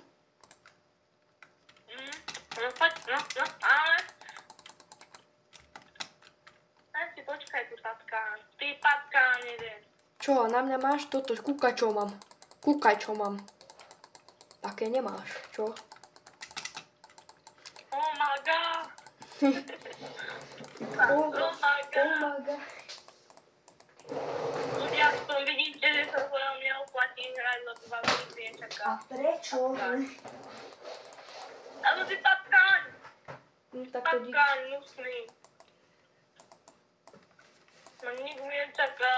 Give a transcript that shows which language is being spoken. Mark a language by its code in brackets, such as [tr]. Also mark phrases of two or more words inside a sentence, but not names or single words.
[sk] No poď, no, ale... Aj si počkaj, ty patkán. Ty patkán jeden. čo, na mňa máš toto? Kúkaj, čo mám. Kúkaj, čo mám. Také nemáš, čo? [en] Oh my god. Oh my god. god. [sk] Ľudia, aspoň vidíte, že sa svojom neoplatí hrať, lebo vám nič nečaká. prečo? Ale ty patkán. Tak to dík. Patkán, musný. No nič nečaká.